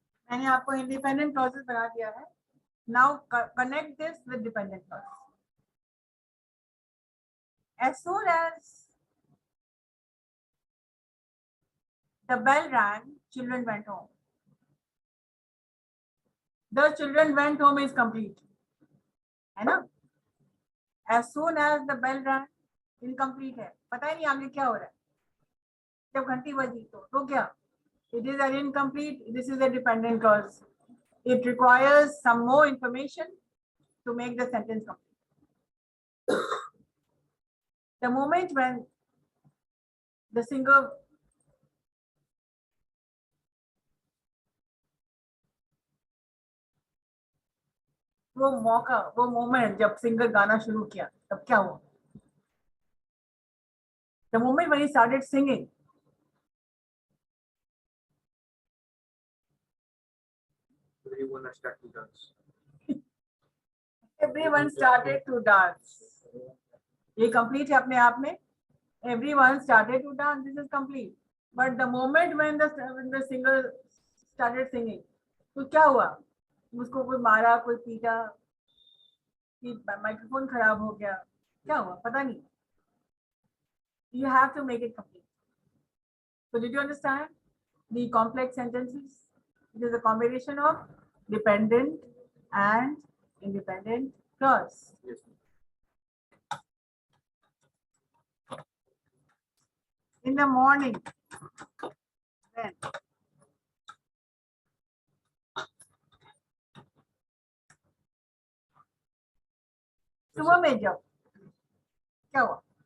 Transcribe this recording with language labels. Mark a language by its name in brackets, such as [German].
[Hindi] मैंने आपको independent clauses बना दिया है. [English] Now connect this with dependent clause. As soon as the bell rang, children went home. The children went home is complete, [Hindi] है ना? [English] As soon as the bell rang, incomplete है. [Hindi] पता ही नहीं आगे क्या हो रहा है. जब घंटी बजी तो क्या? [English] It is an incomplete. This is a dependent clause. It requires some more information to make the sentence complete. The moment when the singer [Hindi] वो मौका, वो मोमेंट जब सिंगर गाना शुरू किया तब क्या हुआ? [English] The moment when he started singing, Everyone started to dance. everyone started to dance. [Hindi] ये complete है अपने आप में. [English] Everyone started to dance. This is complete. But the moment when the singer started singing, [Hindi] तो क्या हुआ? उसको कोई मारा, कोई पीटा, माइक्रोफोन खराब हो गया, क्या हुआ? पता नहीं. [English] You have to make it complete. So did you understand the complex sentences? It is a combination of dependent and independent clause. Yes. In the morning, when [Hindi] सुबह में जब क्या हुआ?